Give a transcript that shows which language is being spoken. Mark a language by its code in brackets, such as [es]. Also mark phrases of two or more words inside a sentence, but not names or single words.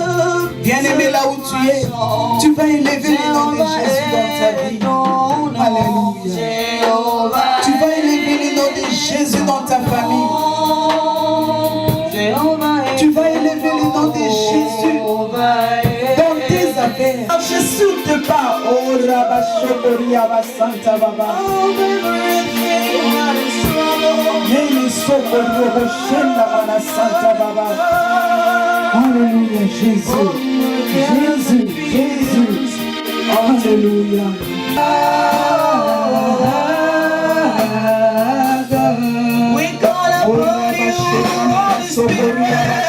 [fr] Bien-aimé, là où tu es, tu vas élever le nom de Jésus dans ta vie. Alléluia. Tu vas élever le nom de Jésus dans ta famille. Tu vas élever le nom de Jésus dans tes affaires. Jésus te parle. Oh, Rabba Shokoria Basanta Baba. Nene Sokorio Boshenda Bana Santa Baba. Alléluia, Jésus. Jésus, Jésus. Alléluia. [en] We call upon you, Holy Spirit.